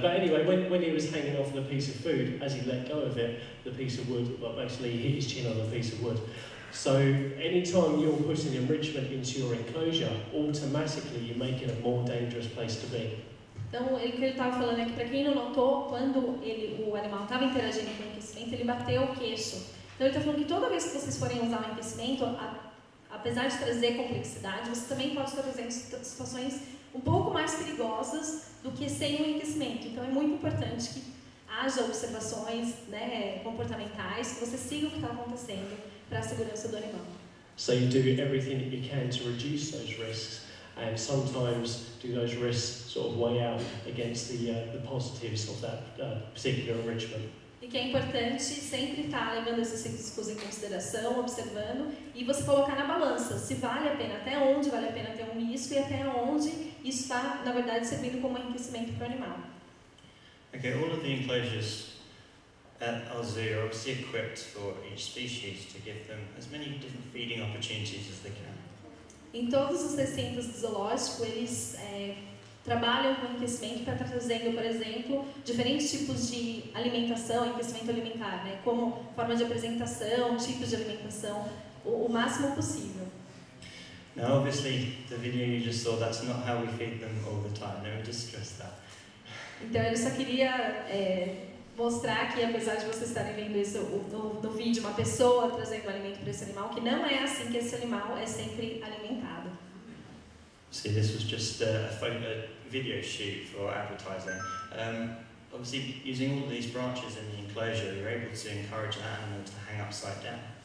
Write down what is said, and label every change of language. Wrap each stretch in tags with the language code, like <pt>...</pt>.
<en>But anyway, when he was hanging off the piece of food, as he let go of it, the piece of wood, well, basically hit his chin on the piece of wood. So anytime you're putting enrichment into your enclosure, automatically you're making a more dangerous place to be.</en> <pt>Então, o que ele estava falando é que, para quem não notou, quando o animal estava interagindo com o enriquecimento, ele bateu o queixo. Então, ele está falando que toda vez que vocês forem usar o enriquecimento, apesar de trazer complexidade, você também pode estar trazendo situações um pouco mais perigosas do que sem o enriquecimento. Então, é muito importante que haja observações, né, comportamentais, que você siga o que está acontecendo para a segurança do animal.</pt> <en>So you do everything that you can to reduce those risks, and sometimes do those risks sort of weigh out against the positives of that particular enrichment.</en> <pt>E que é importante sempre estar levando esses riscos em consideração, observando, e você colocar na balança se vale a pena, até onde vale a pena ter um risco e até onde isso está, na verdade, servindo como enriquecimento para o animal.</pt> <en>Okay, all of the enclosures at our zoo are obviously equipped for each species to give them as many different feeding opportunities as they can.</en> <pt>Em todos os recintos do zoológico, eles trabalham com enriquecimento para estar trazendo, por exemplo, diferentes tipos de alimentação, enriquecimento alimentar, né? Como forma de apresentação, tipos de alimentação, o máximo possível.</pt> <en>Now, obviously, the video you just saw, that's not how we feed them all the time. Let me just stress that.</en> <pt>Então, eu só queria mostrar que, apesar de vocês estarem vendo isso no vídeo, uma pessoa trazendo alimento para esse animal, que não é assim que esse animal é sempre alimentado.</pt> <en>See, this was just a video shoot for advertising. Obviously, using all of these branches in the enclosure, you're able to encourage an animal to hang upside down.</en>